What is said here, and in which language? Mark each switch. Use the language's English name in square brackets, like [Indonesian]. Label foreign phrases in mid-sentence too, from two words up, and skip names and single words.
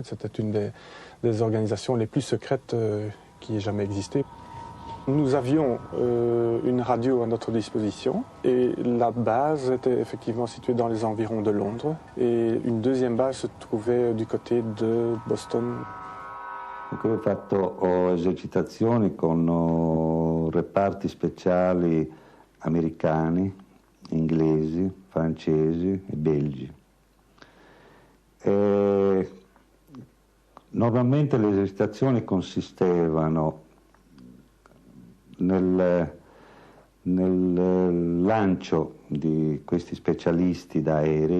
[French] C'était une des organisations les plus secrètes qui ait jamais existé. Nous avions une radio à notre disposition et la base était effectivement située dans les environs de Londres et une deuxième base se trouvait du côté de Boston. Donc, [Italian] ho fatto esercitazioni con reparti speciali americani, inglesi, francesi e belgi. Normalmente le esercitazioni consistevano nel lancio di questi specialisti da aerei